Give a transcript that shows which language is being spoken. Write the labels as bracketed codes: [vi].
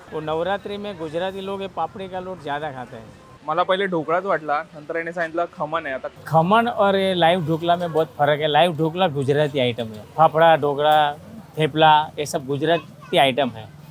[hi] वो नवरात्रि में गुजराती लोग ये पापड़ी का लोट ज़्यादा खाते हैं। [mr] मला पहिले ढोकळाच वाटला, नंतर याने सांगितलं खमण आहे। आता [hi] खमन और ये लाइव ढोकला में बहुत फर्क है। लाइव ढोकला गुजराती आइटम है, फाफड़ा ढोकला थेपला ये सब गुजराती आइटम है।